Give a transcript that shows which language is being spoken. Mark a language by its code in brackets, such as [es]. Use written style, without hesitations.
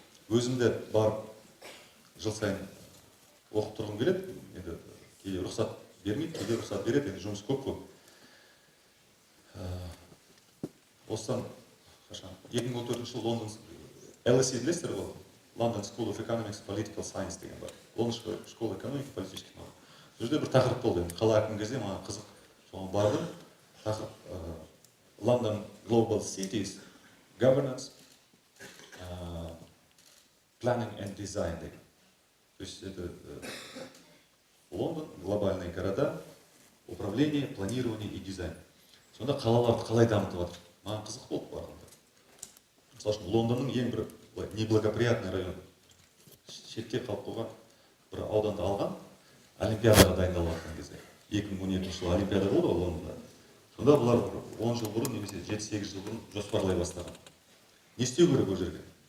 [kk] Өзімде барып жыл сайын оқып тұрғым келеді. Енді кейде рұқсат бермейді, кейде рұқсат береді. Енді жұмыс көп қой. Осыдан 2014 жылы Лондон LSE білесіздер ғой? London School of Economics and Political Science деген бар. [ru] Лондон школа экономики политических наук. [kk] Бұл жерде бір тақырып болды. Қала әкім кезде маған қызық. Соған бардым. Тақырып London Global Cities Governance Planning and Design деген. [ru] То есть это Лондон, глобальные города, управление, планирование и дизайн. [kk] Сонда қалаларды қалай дамытып жатыр? Маған қызық болды барғанда. Мысалы үшін Лондонның ең бір [ru] неблагоприятный район. [kk] Шетке қалып қойған бір ауданды алған, Олимпиадаға дайындалып жатқан кезде. 2012 жылы Олимпиада болды ғой Лондонда. Сонда бұлар 10 жыл бұрын немесе 7-8 жыл бұрын жоспарлай бастаған. Не істеу керек ол жерге?